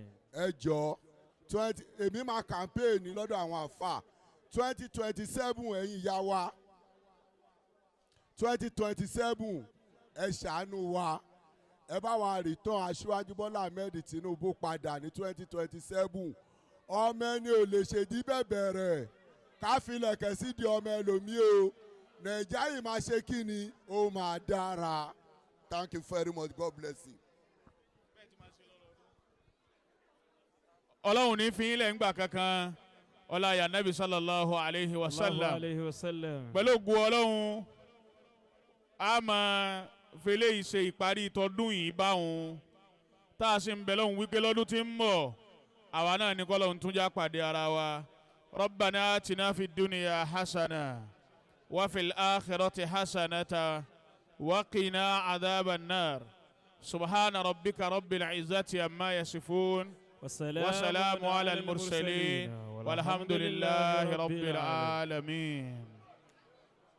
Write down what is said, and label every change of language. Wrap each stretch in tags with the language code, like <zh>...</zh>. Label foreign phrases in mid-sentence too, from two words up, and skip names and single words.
<yo>Ẹ jọ̀ọ́ èmi máa campaign lọ́dọ̀ àwọn àfà 2027 ẹ̀yin ìyá wa 2027 ẹ ṣàánú wa ẹ bá wa return Aṣíwájú Bọ́lá Ahmed Tinubu padà ní 2027 ọmọ ẹni ò lè ṣèdí bẹ̀bẹ̀ rẹ̀ káfílẹ̀kẹ̀ sí di ọmọ ẹlòmíì o Nàìjíríà yìí máa ṣe kí ni ó máa dára.</yo> <en>Thank you very much. God bless you.</en> <yo>Ọlọ́run ní fi yín lẹ̀ ńgbà kankan ọlá</yo> <ar>يا نبي صلى الله عليه وسلم</ar> <yo>pẹ̀lú ògùn Ọlọ́run a máa fẹlẹ́ yìí ṣe ìparí tọdún yìí báwọn tá a ṣe ń bẹ lọ́hùn wípé lọ́dún tí ń bọ̀ àwa náà ní kọ́lọ́hún tún já pàdé ara wa.</yo> <ar>ربنا آتنا في الدنيا حسنة وفي الآخرة حسنة وقنا عذاب النار. سبحان ربك رب العزة عما يصفون. وسلام على المرسلين والحمد لله رب العالمين.</ar>